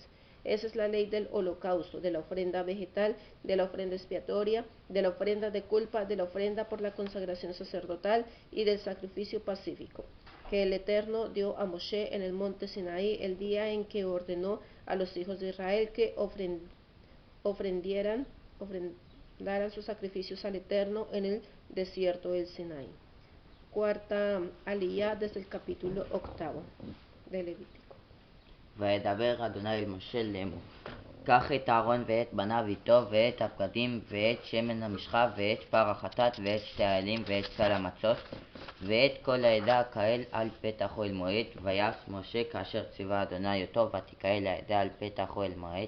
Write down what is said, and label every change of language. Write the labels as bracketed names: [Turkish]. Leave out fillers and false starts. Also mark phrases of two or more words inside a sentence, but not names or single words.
[Spanish] Esa es la ley del holocausto, de la ofrenda vegetal, de la ofrenda expiatoria, de la ofrenda de culpa, de la ofrenda por la consagración sacerdotal y del sacrificio pacífico, que el Eterno dio a Moshe en el monte Sinaí el día en que ordenó a los hijos de Israel que ofrendaran sus sacrificios al Eterno en el desierto del Sinaí. Cuarta aliyá desde el capítulo 8 de Levítico. [Hebrew] וידבר אדוני אל משה לאמור. קח את אהרון ואת בניו איתו, ואת הבגדים, ואת שמן המשחה, ואת פר החטאת, ואת שתי האלים, ואת סל המצות, ואת כל העדה הקהל על פתח אוהל מועד. ויעש משה כאשר ציווה אדוני אותו, ותקהל העדה על פתח אוהל מועד.